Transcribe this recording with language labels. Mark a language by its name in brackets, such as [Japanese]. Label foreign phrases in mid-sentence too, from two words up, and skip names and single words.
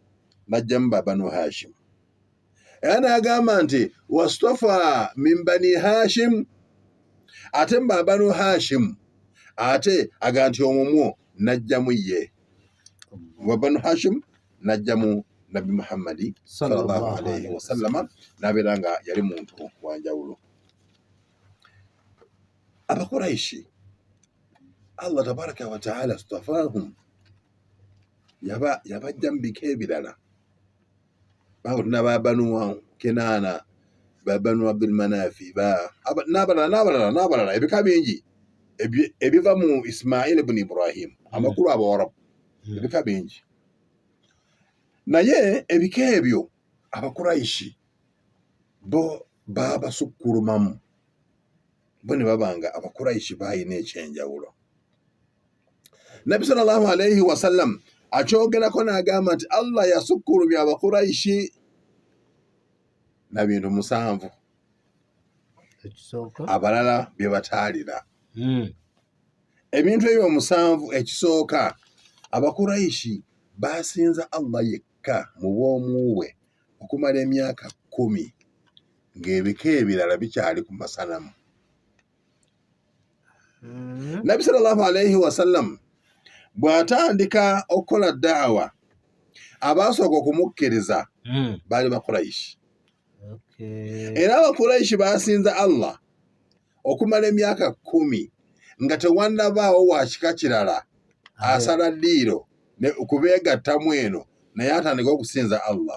[Ganda] Najjamu ba Banu Hashim. Era n'agamba nti [Arabic] واصطفى من بني هاشم. [Ganda] Ate mu Banu Hashim ate aga nti omumwo najjamu ye. Wa Banu Hashim najjamu Nabi Muhammadi [Arabic] صلى الله عليه وسلم [Ganda] n'abeera nga yali muntu wa njawulo. Abakuraishi Allah [Arabic] تبارك وتعالى اصطفاهم [Ganda] yabajjamu bika ebirala. Bawulina ba Banu Kinana, ba Banu Abdul Manafi, n'abalala ebika bingi ebiva mu Ismail ibn Ibrahim, amakulu Abawarabu, ebika bingi. Naye ebika ebyo Abakuraishi bo babasukulumamu. Bo ne babanga Abakuraishi bayina ekyenjawulo. Nabbi [Arabic] صلى الله عليه وسلم [Ganda] akyogerako n'agamba nti Allah yasukkulumya Abakuraishi na bintu 7. Abalala bye bataalira. Ebintu ebyo 7 ekisooka Abakuraishi basinza Allah yekka mu bw'omuwe okumala emyaka 10 ng'ebika ebirala bikyali ku masanamu. Nabbi [Arabic] صلى الله عليه وسلم [Ganda] bw'atandika okukola daawa abaasooka okumukkiriza baali Bakuraishi. Era Abakuraishi baasinza Allah okumala emyaka 10 nga tewannabaawo wa kika kirala asala ddiiro okubeegattamu eno naye atandika okusinza Allah.